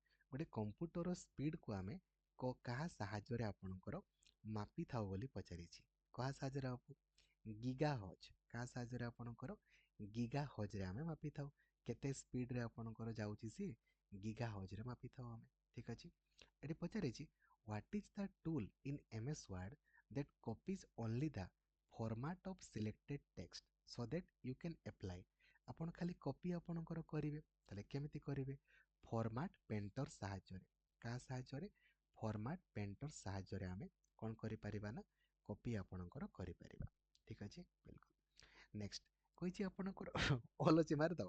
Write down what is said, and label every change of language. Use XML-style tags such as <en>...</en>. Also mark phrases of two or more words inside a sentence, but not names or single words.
<or>ଗୋଟେ କମ୍ପ୍ୟୁଟର ସ୍ପିଡକୁ ଆମେ କାହା ସାହାଯ୍ୟରେ ଆପଣଙ୍କର ମାପିଥାଉ ବୋଲି ପଚାରିଛି। କାହା ସାହାଯ୍ୟରେ ମାପୁ? ଗିଗା ହଜ୍। କାହା ସାହାଯ୍ୟରେ ଆପଣଙ୍କର? ଗିଗା ହଜ୍ରେ ଆମେ ମାପିଥାଉ। କେତେ ସ୍ପିଡରେ ଆପଣଙ୍କର ଯାଉଛି ସିଏ? ଗିଗା ହଜ୍ରେ ମାପିଥାଉ ଆମେ। ଠିକ୍ ଅଛି। ଏଠି ପଚାରିଛି,</or> <en>what is the tool in MS Word that copies only the format of selected text so that you can apply?</en> <or>ଆପଣ ଖାଲି କପି ଆପଣଙ୍କର କରିବେ, ତାହେଲେ କେମିତି କରିବେ?</or> <en>format painter</en> <or>ସାହାଯ୍ୟରେ। କାହା ସାହାଯ୍ୟରେ?</or> <en>format painter</en> <or>ସାହାଯ୍ୟରେ ଆମେ କ'ଣ କରିପାରିବା ନା କପି ଆପଣଙ୍କର କରିପାରିବା। ଠିକ୍ ଅଛି, ବିଲକୁଲ। ନେକ୍ସଟ କହିଛି ଆପଣଙ୍କର ଅଲ୍ ଅଛି ମାରିଦେବା।</or>